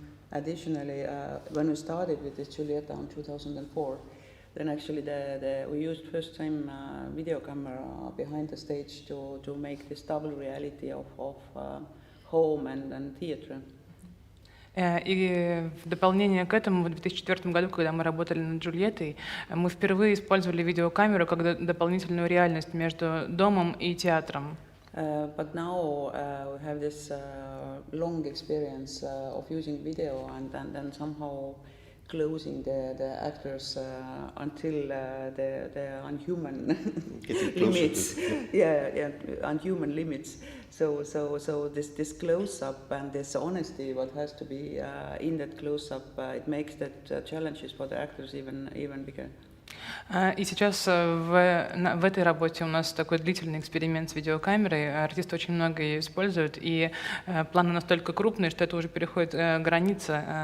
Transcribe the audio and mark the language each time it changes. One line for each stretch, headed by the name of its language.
English: Additionally, when we started with this Джульетта in 2004, then actually we used first time video camera behind the stage to make this double reality of home and theater.
Russian: И в дополнение к этому, в 2004 году, когда мы работали над Джульеттой, мы впервые использовали видеокамеру как дополнительную реальность между домом и театром.
English: But now we have this long experience of using video and then somehow closing the actors until the unhuman limits. Unhuman limits. So this close-up and this honesty, what has to be in that close-up, it makes the challenges for the actors even bigger.
Russian: И сейчас в этой работе у нас такой длительный эксперимент с видеокамерой. Артисты очень много ее используют, и планы настолько крупные, что это уже переходит границы.